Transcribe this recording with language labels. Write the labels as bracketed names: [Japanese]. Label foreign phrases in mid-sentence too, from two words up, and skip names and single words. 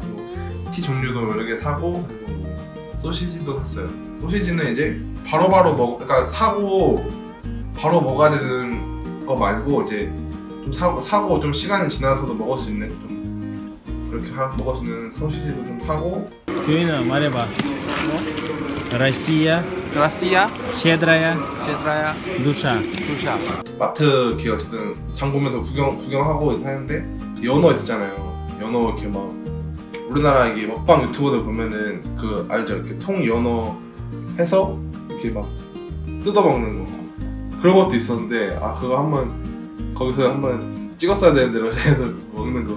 [Korean] 그리고 티 종류도 여러 개 사고, 그리고 소시지도 샀어요. 소시지는 이제 바로바로 그러니까 사고 바로 먹어야 되는 거 말고 이제 좀 사고 좀 시간이 지나서도 먹을 수 있는, 좀 그렇게 먹을 수 있는 소시지도 좀 사고. 교인아 말해봐. [Russian] Россия, щедрая душа. [Korean] 마트 이렇게 어쨌든 장 보면서 구경하고 하는데 연어 있었잖아요. 연어 이렇게 막 우리나라 이게 먹방 유튜버들 보면은 그 알죠? 이렇게 통 연어 해서 이렇게 막 뜯어 먹는 거 그런 것도 있었는데 그거 거기서 한번 찍었어야 되는데 러시아에서 먹는 거.